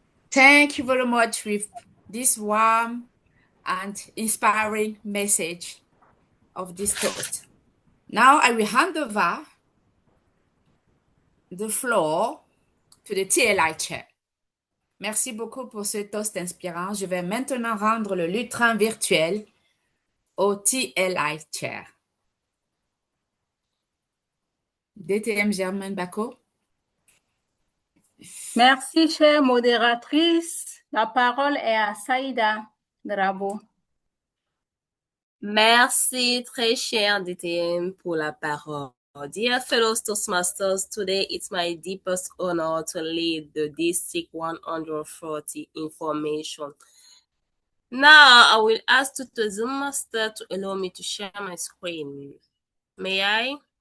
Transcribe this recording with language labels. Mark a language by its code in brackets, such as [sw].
[en] Thank you very much with this warm and inspiring message of this toast. Now I will hand over the floor to the TLI chair. [fr] Merci beaucoup pour ce toast inspirant. Je vais maintenant rendre le lutrin virtuel au TLI chair. DTM Germaine Bako. Merci, chère modératrice. La parole est à Saïda Grabo. Merci, très cher DTM, pour la parole. [en] Dear fellow Toastmasters, today it's my deepest honor to lead the District 140 information. Now, I will ask the Zoom master to allow me to share my screen. May I?